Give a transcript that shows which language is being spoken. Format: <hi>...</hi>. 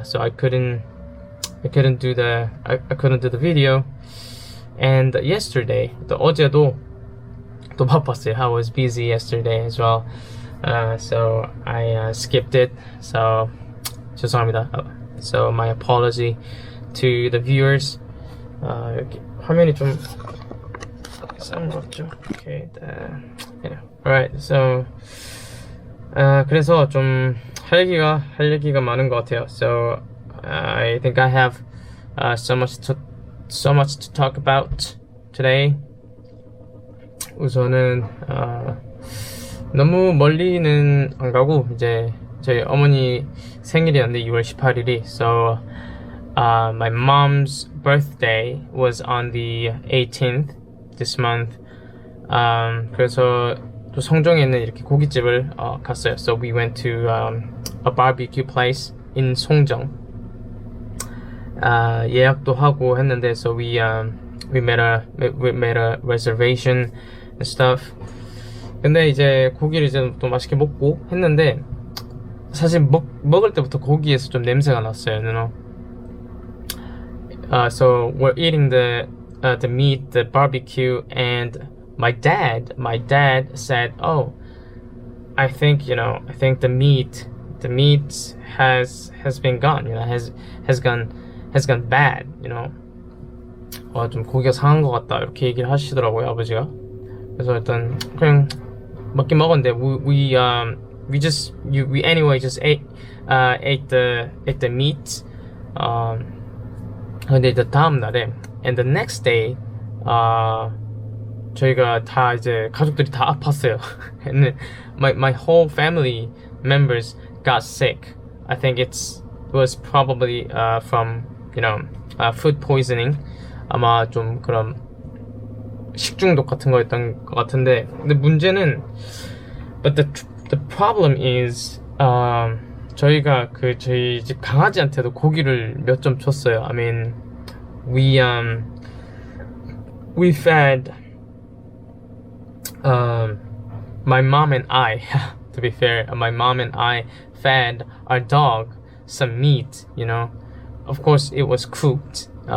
<en>So I couldn't do the video. And yesterday,</en> <ko>또 어제도 또 바빴어요.</ko> <en>I was busy yesterday as well. So I skipped it. So</en> <ko>죄송합니다.</ko> <en>So my apology to the viewers.</en> <ko>여기 화면이 좀 싼 것 같죠?</ko> <en>Okay, alright, so</en> <ko>그래서 좀 할 얘기가 많은 것 같아요.</ko> <en>So I think I have so much to talk about today.</en> <ko>우선은 너무 멀리는 안 가고 이제 저희 어머니 생일이었는데 2월 18일이.</ko> <en>So my mom's birthday was on the 18th this month.</en> <ko>그래서 또 성정에 있는 이렇게 고깃집을 갔어요.</ko> <en>So we went to a barbecue place in 송정.</en> <ko>예약도 하고 했는데,</ko> <en>so we made a reservation and stuff.</en> <ko>근데 이제 고기를 이제 또 맛있게 먹고 했는데, 사실 먹을 때부터 고기에서 좀 냄새가 났어요.</ko> <en>You know? So we're eating the meat, the barbecue, and my dad said, "Oh, I think the meat has been gone, has gone bad,</en> <ko>좀 고기가 상한 것 같다 이렇게 얘기를 하시더라고요, 아버지가. 그래서 일단 그냥 먹긴 먹었는데</ko> <en>we anyway just ate the meat.</en> <ko>근데 이제 다음 날에</ko> <en>and the next day</en> <ko>저희가 다 이제 가족들이 다 아팠어요.</ko> <en>and my whole family members got sick. I think it was probably from food poisoning.</en> <ko>아마 좀 그런 식중독 같은 거였던 것 같은데, 근데 문제는</ko> <en>but the problem is</en> <ko>저희가 저희 집 강아지한테도 고기를 몇 점 줬어요.</ko> <en>I mean, we fed my mom and I to be fair, my mom and I fed our dog some meat, Of course it was cooked,</en>